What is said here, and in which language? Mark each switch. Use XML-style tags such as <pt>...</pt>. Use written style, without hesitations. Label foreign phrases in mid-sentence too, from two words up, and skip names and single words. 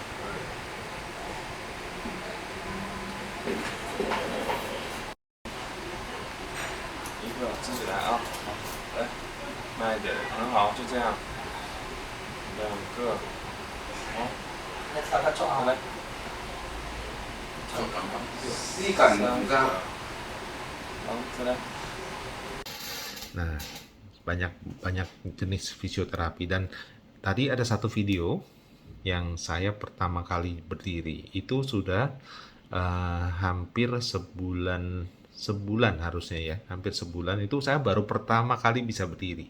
<zh>一个自己来啊，好，来，慢一点，很好，就这样。2个，好，来。3个，好，再来。</zh> <id>Nah, banyak jenis fisioterapi, dan tadi ada satu video yang saya pertama kali berdiri itu sudah hampir sebulan harusnya ya, hampir sebulan itu saya baru pertama kali bisa berdiri.</id>